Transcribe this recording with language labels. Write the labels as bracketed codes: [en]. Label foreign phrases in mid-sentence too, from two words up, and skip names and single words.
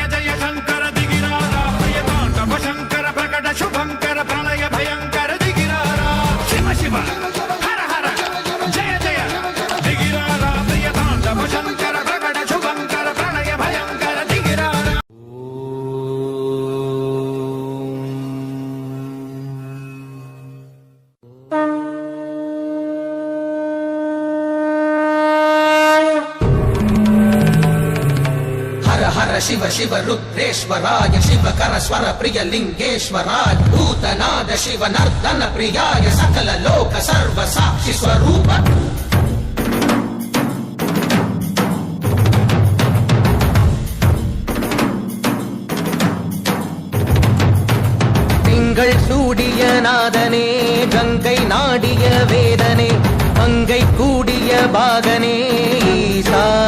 [te] జయ శంకర దిగిరారా భయతాండవ శంకర ప్రకట శుభంకర ప్రళయ భయంకర దిగిరారా శివ శివ హర హర జయ జయ దిగిరారా భయతాండవ శంకర ప్రకట శుభంకర ప్రళయ భయంకర దిగిరారా [sa] हर हर शिव शिव रुद्रेश्वराय शिव कर स्वर प्रिय लिंगेश्वराय भूतनाद शिव नर्तन प्रियाय सकल लोक सर्व साक्षि स्वरूप [ta] திங்கள் சூடிய நாதனே கங்கை நாடிய வேதனே மங்கை கூடிய பாகனே ஈசா